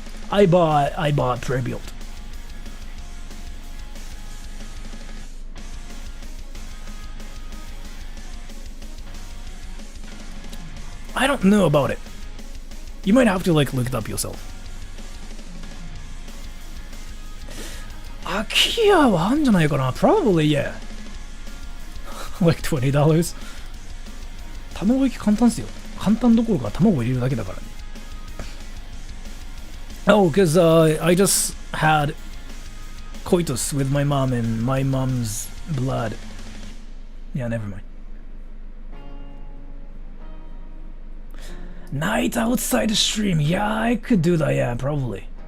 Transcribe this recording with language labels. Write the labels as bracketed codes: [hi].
[en] I bought pre-built. I don't know about it. You might have to like look it up yourself. [ja] Akia はあんじゃないかな? [en] Probably, yeah. Like $20. 卵焼き簡単っすよ。 [ja] 簡単どころか卵入れるだけだからね。 [en] Oh, because I just had coitus with my mom and my mom's blood. Yeah, never mind. Night outside stream. Yeah, I could do that. Yeah, probably.